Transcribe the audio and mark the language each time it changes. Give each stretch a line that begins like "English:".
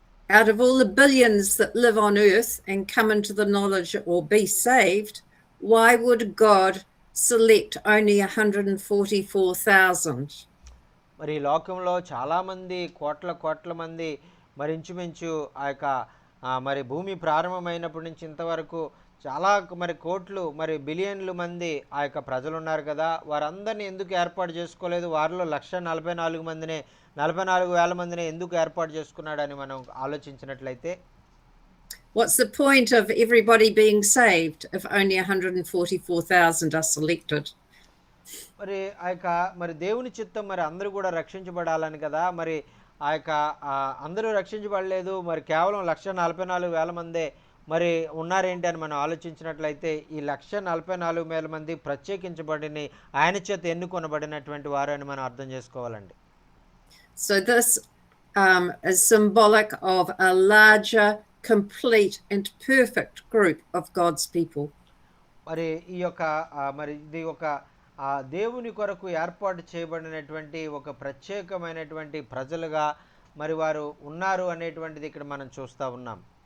English: Out of all the billions that live on earth and come into the knowledge or be saved, why would God select only 144,000?
Telugu: మరి లోకంలో చాలామంది కోట్ల మంది మరి ఇంచుమించు ఆ యొక్క మరి భూమి ప్రారంభమైనప్పటి నుంచి ఇంతవరకు చాలా మరి కోట్లు మరి బిలియన్లు మంది ఆ యొక్క ప్రజలు ఉన్నారు కదా, వారందరినీ ఎందుకు ఏర్పాటు చేసుకోలేదు? వారిలో 144,000 మందిని ఎందుకు ఏర్పాటు చేసుకున్నాడని మనం ఆలోచించినట్లయితే
English: What's the point of everybody being saved if only 144,000 are selected?
Telugu: మరి ఆ యొక్క మరి దేవుని చిత్తం మరి అందరూ కూడా రక్షించబడాలని కదా, మరి ఆ యొక్క అందరూ రక్షించబడలేదు, మరి కేవలం 144,000 మందే మరి ఉన్నారేంటి అని మనం ఆలోచించినట్లయితే ఈ 144,000 మంది ప్రత్యేకించబడిన ఆయన చేత ఎన్నుకొనబడినటువంటి వారు అని మనం అర్థం చేసుకోవాలండి.
English: So this is symbolic of a larger, complete and perfect group of God's people.
Telugu: మరి ఈ యొక్క మరి ఇది ఒక దేవుని కొరకు ఏర్పాటు చేయబడినటువంటి ఒక ప్రత్యేకమైనటువంటి ప్రజలుగా మరి వారు ఉన్నారు అనేటువంటిది ఇక్కడ మనం చూస్తూ ఉన్నాం.